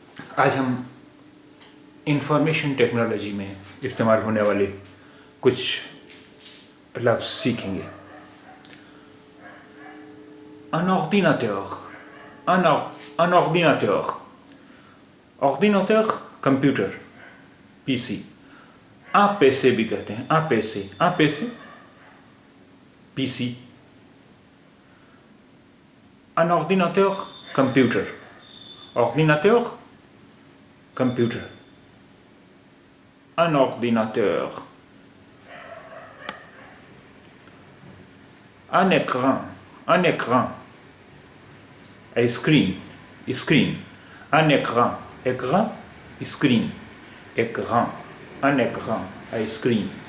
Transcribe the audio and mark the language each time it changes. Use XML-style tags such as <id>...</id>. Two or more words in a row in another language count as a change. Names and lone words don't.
<ur>آج ہم</ur> <en>information technology</en> <ur>میں استعمال ہونے والے کچھ لفظ سیکھیں گے.</ur> <fr>Un ordinateur, un ordinateur, ordinateur</fr> <en>computer, PC.</en> <ur>آپ پیسے بھی کہتے ہیں، آپ پیسے پی سی.</ur> <fr>Un ordinateur computer, ordinateur computer, un ordinateur, un écran,</fr> <en>a screen,</en> <fr>un écran, screen, un écran,</fr> <en>a screen.</en>